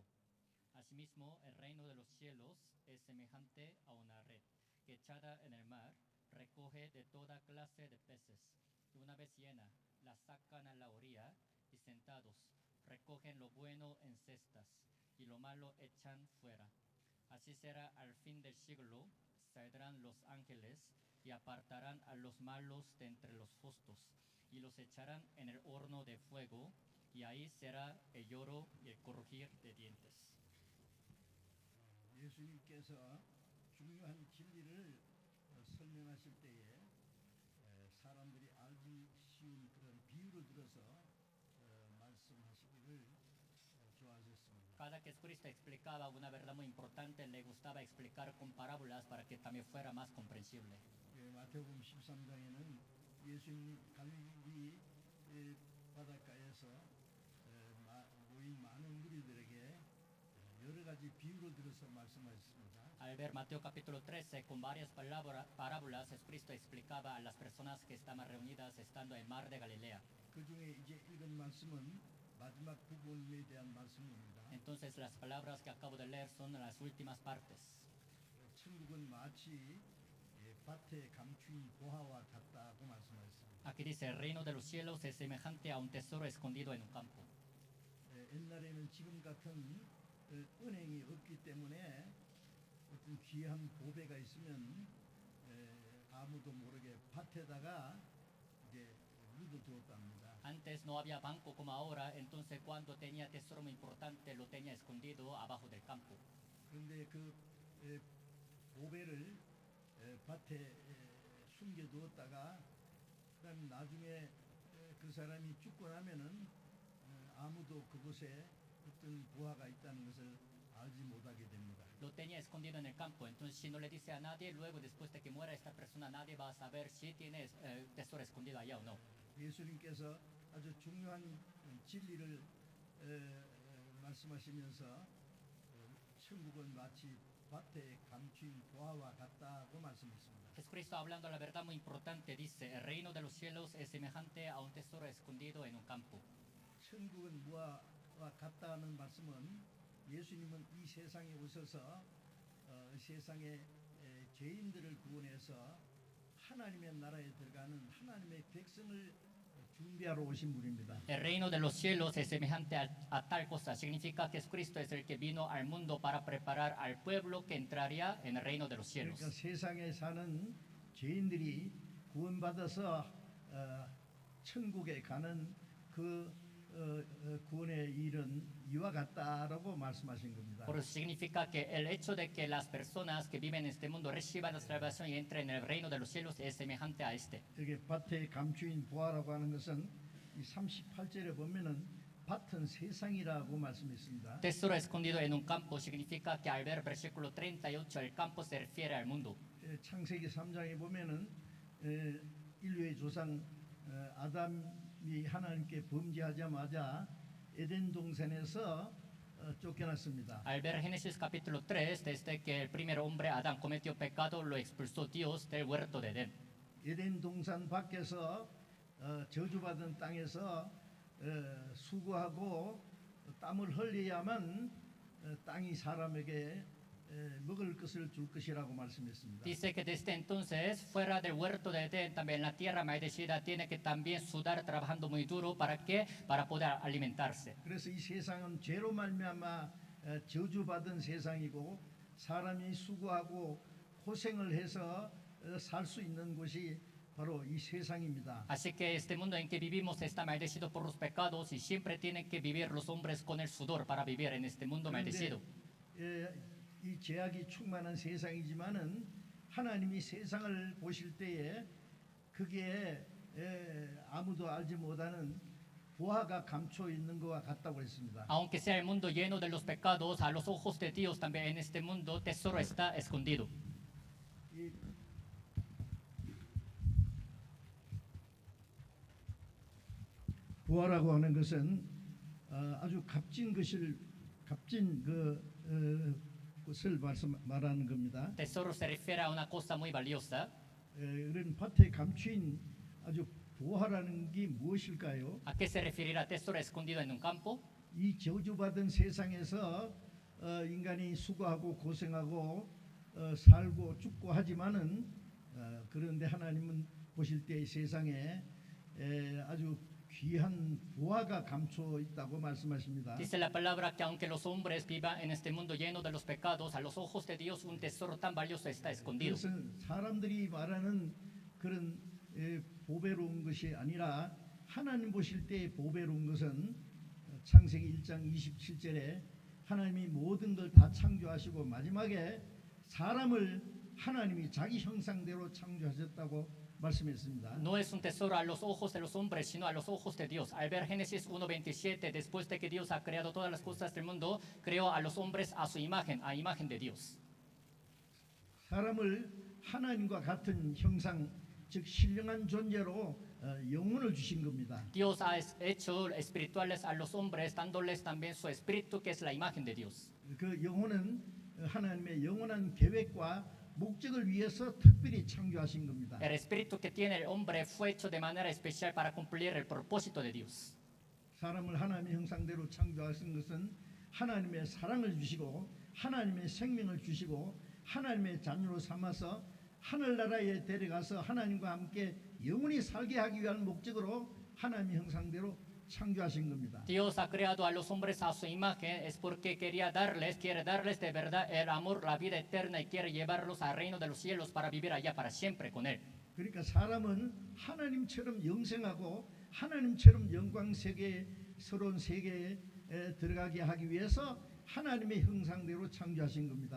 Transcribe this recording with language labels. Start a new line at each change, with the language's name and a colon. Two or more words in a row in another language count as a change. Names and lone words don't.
Spanish: Asimismo, el reino de los cielos es semejante a una red que echada en el mar recoge de toda clase de peces, y una vez llena, la sacan a la orilla y sentados recogen lo bueno en cestas y lo malo echan fuera. Así será al fin del siglo, saldrán los ángeles y apartarán a los malos de entre los justos y los echarán en el horno de fuego, y ahí será el lloro y el crujir de dientes.
Korean: 예수님께서 중요한 진리를 설명하실 때에 사람들이 알기 쉬운 그런 비유를 들어서 말씀하시기를 좋아하셨습니다.
Spanish: Cada que Cristo explicaba una verdad muy importante, le gustaba explicar con parábolas para que también fuera más comprensible.
Korean: 마태복음 13장에는 예수님 갈릴리 바닷가에서 모인 많은 무리들에게 여러 가지 비유를 들어서 말씀하셨습니다.
Spanish: Al ver Mateo capítulo 13, con varias parábolas, Cristo explicaba a las personas que estaban reunidas estando en el mar de Galilea.
Korean: 그 중에 이제 읽은 말씀은 마지막 부분에 대한 말씀입니다.
Spanish: Entonces las palabras que acabo de leer son las últimas partes.
Korean: 천국은 마치 밭에 감추인 보화와 같다고 말씀하셨습니다.
Spanish: Aquí dice, el reino de los cielos es semejante a un tesoro escondido en un campo.
Korean: 옛날에는 지금 같은 은행이 없기 때문에 어떤 귀한 보배가 있으면 아무도 모르게 밭에다가 이제 묻어두었답니다.
Spanish: Antes no había banco como ahora, entonces cuando tenía tesoro muy importante lo tenía escondido abajo del campo.
Korean: 그런데 그 보배를 밭에 숨겨두었다가 그다음 나중에 그 사람이 죽고 나면은 아무도 그곳에 어떤 부하가 있다는 것을 알지 못하게 됩니다.
Spanish: Lo tenía escondido en el campo, entonces si no le dice a nadie, luego después de que muera esta persona, nadie va a saber si tiene tesoro escondido allá o no.
Korean: 예수님께서 아주 중요한 진리를 말씀하시면서 천국은 마치 밭에 감춘 보화와 같다고 말씀했습니다.
Spanish: Jesucristo, hablando la verdad muy importante, dice, el reino de los cielos es semejante a un tesoro escondido en un campo.
Korean: 천국은 무엇과 같다는 말씀은 예수님은 이 세상에 오셔서 세상의 죄인들을 구원해서 하나님의 나라에 들어가는 하나님의 백성을 준비하러 오신 분입니다.
Spanish: El reino de los cielos es semejante a tal cosa. Significa que Jesucristo es el que vino al mundo para preparar al pueblo que entraría en el reino de los cielos.
Korean: 그러니까 세상에 사는 죄인들이 구원받아서 천국에 가는 그 구원의 일은 이와 같다라고 말씀하신 겁니다.
Spanish: Por eso significa que el hecho de que las personas que viven en este mundo reciban la salvación y entren en el reino de los cielos es semejante a este.
Korean: 이렇게 밭에 감추인 보화라고 하는 것은 이 38절에 보면은 밭은 세상이라고 말씀했습니다.
Spanish: Tesoro escondido en un campo significa que al ver versículo 38 el campo se refiere al mundo.
Korean: 창세기 3장에 보면은 인류의 조상 아담이 하나님께 범죄하자마자 에덴 동산에서 쫓겨났습니다.
Spanish: Al ver Génesis capítulo 3, desde que el primer hombre Adán cometió pecado, lo expulsó Dios del huerto de Edén.
Korean: 에덴 동산 밖에서 저주받은 땅에서 수고하고 땀을 흘려야만 땅이 사람에게 먹을 것을 줄 것이라고 말씀했습니다.
Spanish: Dice que desde entonces, fuera del huerto de Edén, también la tierra maldecida tiene que también sudar trabajando muy duro. ¿Para qué? Para poder alimentarse.
Korean: 그래서 이 세상은 죄로 말미암아 저주받은 세상이고 사람이 수고하고 고생을 해서 살 수 있는 곳이 바로 이 세상입니다.
Spanish: Así que este mundo en que vivimos está maldecido por los pecados y siempre tienen que vivir los hombres con el sudor para vivir en este mundo maldecido.
Korean: 이 죄악이 충만한 세상이지만은 하나님이 세상을 보실 때에 그게 아무도 알지 못하는 보화가 감춰 있는 것과 같다고 했습니다.
Spanish: Aunque sea el mundo lleno de los pecados, a los ojos de Dios también en este mundo tesoro está escondido.
Korean: 이 보화라고 하는 것은 아주 값진 것을 말하는 겁니다.
Spanish: Tesoro se refiere a una cosa muy valiosa.
Korean: 이런 밭에 감추인 아주 보화라는 게 무엇일까요?
Spanish: ¿A qué se referirá tesoro escondido en un campo?
Korean: 이 저주받은 세상에서 인간이 수고하고 고생하고 살고 죽고 하지만은 그런데 하나님은 보실 때 이 세상에 아주 귀한 보화가 감춰 있다고 말씀하십니다.
Spanish: Dice la palabra que aunque los hombres vivan en este mundo lleno de los pecados, a los ojos de Dios un tesoro tan valioso está escondido.
Korean: 그것은 사람들이 말하는 그런 보배로운 것이 아니라 하나님 보실 때 보배로운 것은 창세기 1장 27절에 하나님이 모든 걸 다 창조하시고 마지막에 사람을 하나님이 자기 형상대로 창조하셨다고 말씀했습니다.
Spanish: No es un tesoro a los ojos de los hombres, sino a los ojos de Dios. Al ver Génesis 1:27, después de que Dios ha creado todas las cosas del mundo, creó a los hombres a su imagen, a imagen de Dios.
Korean: 사람을 하나님과 같은 형상, 즉 신령한 존재로 영혼을 주신 겁니다.
Spanish: Dios ha hecho espirituales a los hombres, dándoles también su espíritu, que es la imagen de Dios.
Korean: 그 영혼은 하나님의 영원한 계획과 목적을 위해서 특별히 창조하신 겁니다.
Spanish: El espíritu que tiene el hombre fue hecho de manera especial para cumplir el propósito de Dios.
Korean: 사람을 하나님의 형상대로 창조하신 것은 하나님의 사랑을 주시고 하나님의 생명을 주시고 하나님의 자녀로 삼아서 하늘나라에 데려가서 하나님과 함께 영원히 살게 하기 위한 목적으로 하나님의 형상대로 창조하신 겁니다.
Spanish: Dios ha creado a los hombres a su imagen, es porque quiere darles de verdad el amor, la vida eterna y quiere llevarlos al reino de los cielos para vivir allá para siempre con Él.
Korean: 그러니까 사람은 하나님처럼 영생하고 하나님처럼 영광 세계스러운 세계에 들어가게 하기 위해서 하나님의 형상대로 창조하신 겁니다.